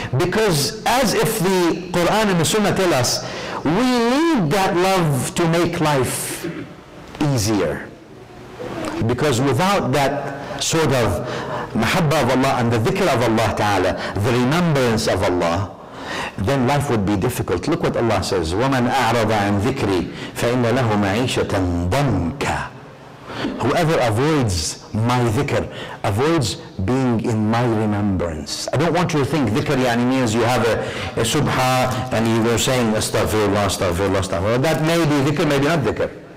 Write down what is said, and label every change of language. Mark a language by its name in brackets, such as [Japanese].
[English] Because as if the Quran and the Sunnah tell us, we need that love to make life easier. Because without that sort of mahabbah of Allah and the dhikr of Allah Ta'ala, the remembrance of Allah, then life would be difficult. Look what Allah says, [Arabic] وَمَنْ أَعْرَضَ عَنْ ذِكْرِي فَإِنَّ لَهُ مَعِيشَةً ضَنْكَ. [English] Whoever avoids my dhikr, avoids being in my remembrance. I don't want you to think dhikr means you have a subha and you were saying astaghfirullah, astaghfirullah, astaghfirullah. That may be dhikr, maybe not dhikr.